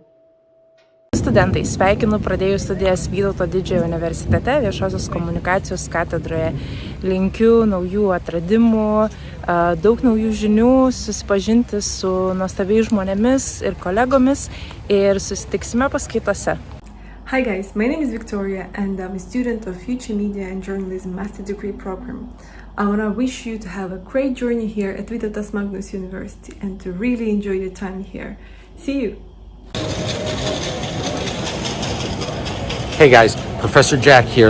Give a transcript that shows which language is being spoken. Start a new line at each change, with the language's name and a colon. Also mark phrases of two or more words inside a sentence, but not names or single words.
Lithuanian: Studentai, sveikinu pradėjus studijas Vytauto didžiojo universitete viešosios komunikacijos katedroje. Linkiu naujų atradimų, daug naujų žinių, susipažinti su nuostabiais žmonėmis ir kolegomis ir susitiksime paskaitose.
English: Hi guys, my name is Victoria and I'm a student of Future Media and Journalism Master Degree Program. I want to wish you to have a great journey here at Vytautas Magnus University and to really enjoy your time here. See you! Hey guys, Professor Jack here.